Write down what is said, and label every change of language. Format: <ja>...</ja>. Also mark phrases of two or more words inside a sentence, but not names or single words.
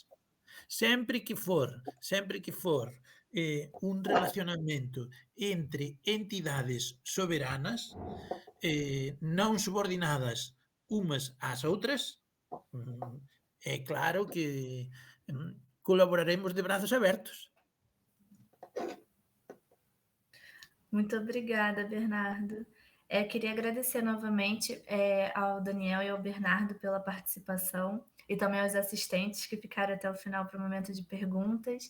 <gl>Sempre que for un relacionamento entre entidades soberanas, non subordinadas umas ás outras, é claro que colaboraremos de brazos abertos.</gl> <pt>Muito obrigada, Bernardo. Queria agradecer novamente ao Daniel e ao Bernardo pela participação e também aos assistentes que ficaram até o final para o momento de perguntas.</pt>